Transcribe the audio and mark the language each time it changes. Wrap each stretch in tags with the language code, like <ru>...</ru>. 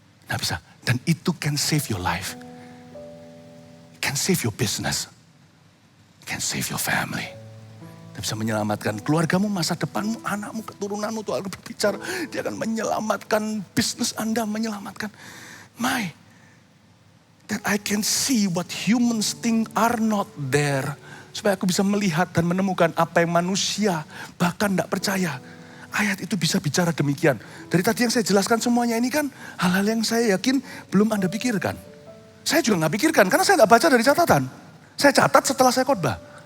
<id>Nggak bisa. Dan itu</id> <en>can save your life. Can save your business. Can save your family.</en> <id>Dia bisa menyelamatkan keluargamu, masa depanmu, anakmu, keturunanmu. Tuhan berbicara, dia akan menyelamatkan bisnis Anda, menyelamatkan.</id> <en>That I can see what humans think are not there.</en> <id>Supaya aku bisa melihat dan menemukan apa yang manusia bahkan tidak percaya. Ayat itu bisa bicara demikian. Dari tadi yang saya jelaskan semuanya ini kan hal-hal yang saya yakin belum Anda pikirkan. Saya juga nggak pikirkan karena saya nggak baca dari catatan. Saya catat setelah saya khotbah.</id>